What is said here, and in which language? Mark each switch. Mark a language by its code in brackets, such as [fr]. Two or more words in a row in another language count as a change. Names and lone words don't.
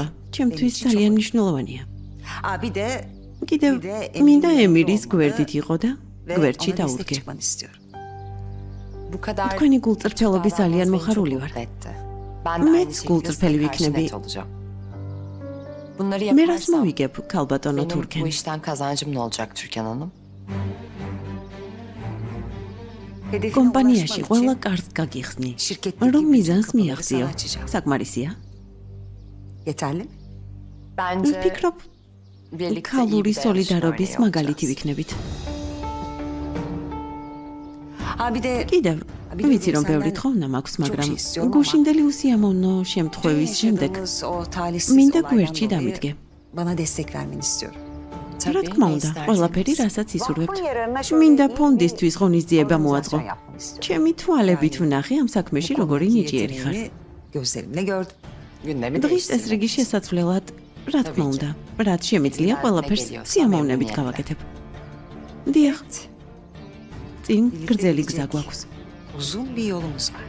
[ka] ჩემთვის ძალიან მნიშვნელოვანია. კიდევ მინდა ემირის გვერდით იყო და გვერდში დავუდგე. თქვენი გულწრფელობის ძალიან მოხარული ვარ. მეც გულწრფელი ვიქნები. მე რას მოვიგებ, ქალბატონო თურქენ? [tr] Bu işten kazancım ne olacak Türkan Hanım? [ka] კომპანიაში ყველა კარს გაგიხსნი, რომ მიზანს მიაღწიო. საკმარისია? [tr] Bence [ka] ვფიქრობ, [tr] birlikte iyi [ka] ქალური [tr] bir de [ka] სოლიდარობის [tr] yarışmacı [ka] მაგალითი [tr] olacağız. [ka] ვიქნებით. კიდევ ვიცი, რომ ბევრი თხოვნა მაქვს, მაგრამ გუშინდელი უსიამოვნო შემთხვევის შემდეგ მინდა გვერდში დამიდგე. რა თქმა უნდა, ყველაფერი, რასაც ისურვებთ. მინდა ფონდისთვის ღონისძიება მოაწყო. ჩემი თვალებით ვნახე ამ საქმეში როგორი ნიჭიერი ხარ. [tr] Gündemi [ka] დღის ეს რიგი შესაძლებლად, რა თქმა უნდა, რაც შემიძლია ყველაფერს სიამოვნებით გავაკეთებ. დიახ, წინ გრძელი გზა გვაქვს. [tr] Uzun bir yolumuz var.